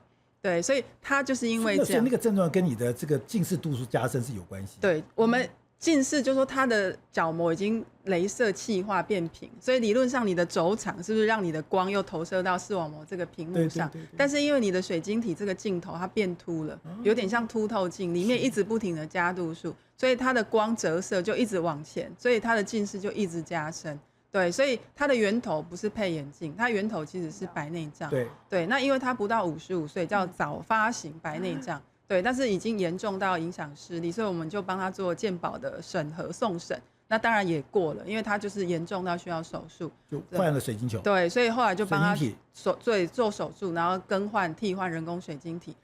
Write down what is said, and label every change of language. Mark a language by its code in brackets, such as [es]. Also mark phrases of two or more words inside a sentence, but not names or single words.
[zh] 對，所以它就是因為這樣，所以那個症狀跟你的這個近視度數加深是有關係。對，我們近視就是說它的角膜已經雷射氣化變平，所以理論上你的軸長是不是讓你的光又投射到視網膜這個屏幕上？但是因為你的水晶體這個鏡頭它變凸了，有點像凸透鏡，裡面一直不停的加度數，所以它的光折射就一直往前，所以它的近視就一直加深。对，所以它的源頭不是配眼鏡，它源頭其實是白內障。对，那因為它不到55 歲，叫早發型白內障。對，但是已經嚴重到影響視力，所以我們就幫他做健保的審核送審，那當然也過了，因為他就是嚴重到需要手術，就換了水晶球。對，所以後來就幫他做手術，然後替換人工水晶體。